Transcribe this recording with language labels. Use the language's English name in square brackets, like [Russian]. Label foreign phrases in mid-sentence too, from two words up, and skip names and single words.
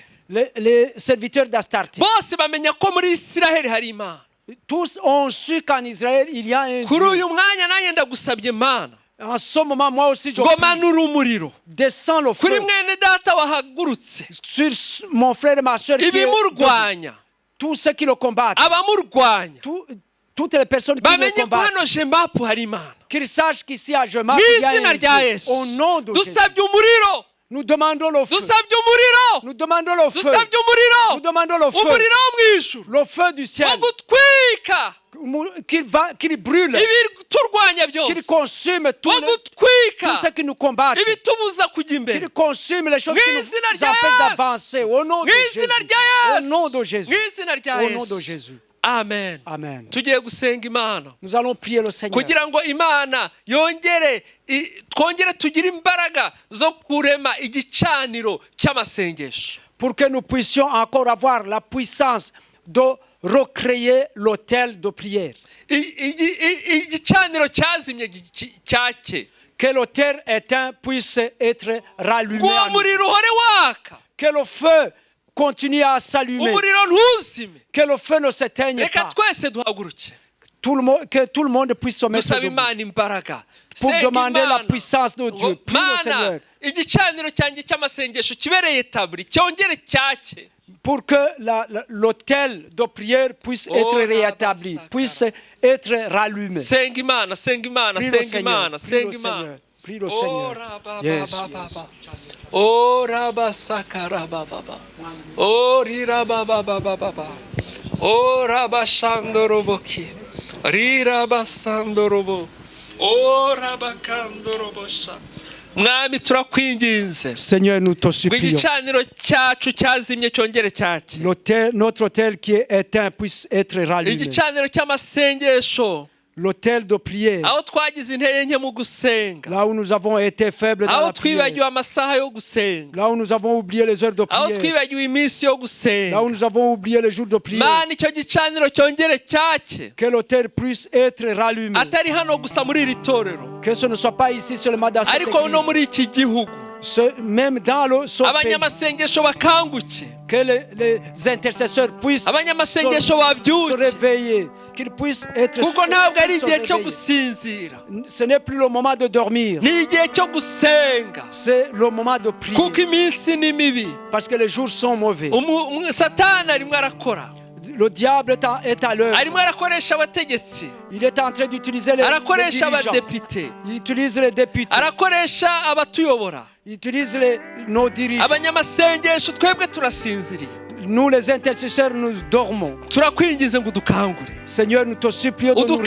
[French] les serviteurs d'Astarté, [Kinyarwanda] bose bamenya ko muri Isiraheli hari Imana. [French] tous ont su qu'en Israël il y a un [Kinyarwanda] Kuri [French] Dieu. [Kinyarwanda] uyu mwanya nanjye ndagusabye Mana [French] En ce moment, moi aussi, je [Kinyarwanda] ngo [French] prie. [Kinyarwanda] manura umuriro [French] Descends le [Kinyarwanda] kuri [French] feu [Kinyarwanda] mwene data wahagurutse, [French] sur mon frère et ma soeur qui est debout. [Kinyarwanda] ibimurwanya, [French] Tous ceux qui le combattent, [Kinyarwanda] abamurwanya, [French] toutes les personnes qui me [Kinyarwanda] bamenye ko [French] combattent, [Kinyarwanda] hano jemapu hari imana [French] qu'ils sachent qu'ici à Jemaat, [Kinyarwanda] mu [French] il y a [Kinyarwanda] izina [French] un [Kinyarwanda] rya [French] Dieu. [Kinyarwanda] yesu [French] Au nom de Jésus, [Kinyarwanda] dusabye umuriro [French] nous demandons le feu. [Kinyarwanda] dusabye umuriro [French] Nous demandons le feu. [Kinyarwanda] dusabye umuriro [French] Nous demandons le feu. [Kinyarwanda] umuriro wo mu ijuru [French] Le feu du ciel. [Kinyarwanda] wo gutwika [French] Qu'il brûle, [Kinyarwanda] ibiturwanya [French] qu'il [Kinyarwanda] byose [French] consume tout, [Kinyarwanda] wo gutwika [French] tout ce qui nous combat, [Kinyarwanda] ibitubuza kujya imbere [French] qu'il consume les choses [Kinyarwanda] mu [French] qui nous [Kinyarwanda] izina rya [French] empêchent [Kinyarwanda] yesu [French] d'avancer. Au nom de [Kinyarwanda] mu [French] Jésus. [Kinyarwanda] izina rya [French] Au [Kinyarwanda] yesu [French] nom de Jésus. [Kinyarwanda] mu izina rya [French] Au nom de [Kinyarwanda] yesu [French] Jésus. [Kinyarwanda] amen [French] Amen. [Kinyarwanda] tugiye gusenga imana [French] Nous allons prier le Seigneur [Kinyarwanda] kugira ngo imana yongere twongere tugire imbaraga zo kurema igicaniro cy'amasengesho [French] pour que nous puissions encore avoir la puissance de recréer l'autel de prière. [Kinyarwanda] igicaniro cyazimye cyake [French] Que l'autel éteint puisse être rallumé. [Kinyarwanda] uwo [French] à nouveau. [Kinyarwanda] muriro uhore waka [French] Que le feu continue à s'allumer. [Kinyarwanda] umuriro ntuzime [French] Que le feu ne s'éteigne [Kinyarwanda] reka [French] pas. [Kinyarwanda] twese duhaguruke [French] Que tout le monde puisse se mettre [Kinyarwanda] dusaba [French] debout [Kinyarwanda] imana imbaraga [French] pour [Kinyarwanda] Senga [French] demander la [Kinyarwanda] Imana. [French] puissance de Dieu. Prie le [Kinyarwanda] mana [French] Seigneur [Kinyarwanda] igicaniro cyanjye cy'amasengesho kibereye taburi cyongere cyake [French] pour que l'autel de prière puisse être rétabli, puisse être rallumé. [Kinyarwanda] senga imana senga imana [French] Prie le [Kinyarwanda] senga imana [French] Seigneur. Prie [Kinyarwanda] senga [French] le [Kinyarwanda] imana [French] Seigneur. Prie le Seigneur. [English] Yes, yes. Ora basakara baba. Ora baba. Ora bashandoroboki. Rira basandorobo. Ora bakandorobosha. [Kinyarwanda] Mwami turakwinginze. [French] Seigneur, nous te supplions. [Kinyarwanda] Igicaniro cyacu cyazimye cyongere cyake. [French] Notre autel qui est éteint puisse être rallumé. [Kinyarwanda] Igicaniro cy'amasengesho. [French] L'autel de prière, [Kinyarwanda] Aho twagize intege nke mu gusenga. [French] là où nous avons été faibles dans [Kinyarwanda] Aho [French] la prière, [Kinyarwanda] twibagiwe amasaha yo gusenga. [French] là où nous avons oublié les heures de [Kinyarwanda] Aho [French] prière, [Kinyarwanda] twibagiwe iminsi yo [French] là où [Kinyarwanda] gusenga. [French] nous avons oublié les jours de prière, [Kinyarwanda] Mana icyo gicaniro cyongere cyake. [French] que l'autel puisse être rallumé. [Kinyarwanda] Atari hano gusa muri iri torero. [French] Que ce ne soit pas ici seulement dans cette [Kinyarwanda] Ariko no [French] église, [Kinyarwanda] muri iki gihugu. [French] même dans ce pays, [Kinyarwanda] Abanyamasengesho bakanguke. [French] que les intercesseurs puissent [Kinyarwanda] Abanyamasengesho [French] se [Kinyarwanda] babyuke. [French] réveiller, qu'ils puissent être [Kinyarwanda] Kuko ntabwo ari [French] se [Kinyarwanda] igihe cyo [French] réveiller. [Kinyarwanda] gusinzira. [French] Ce n'est plus le moment de dormir, [Kinyarwanda] Ni igihe cyo gusenga. [French] c'est le moment de prier, [Kinyarwanda] Kuko iminsi ni mibi. [French] parce que les jours sont mauvais. [Kinyarwanda] Satani arimo arakora. [French] Le diable est à l'œuvre. [Kinyarwanda] Arimo arakoresha abategetsi. [French] Il est en train d'utiliser les [Kinyarwanda] Arakoresha [French] dirigeants. [Kinyarwanda] abadepite. [French] Il utilise les députés. [Kinyarwanda] Arakoresha abatuyobora. [French] Il utilise nos dirigeants. [Kinyarwanda] Abanyamasengesho twebwe turasinziriye. [French] Nous, les intercesseurs, nous dormons. [Kinyarwanda] Turakwingize ngo udukangure. [French] Seigneur, nous te supplions de nous réveiller.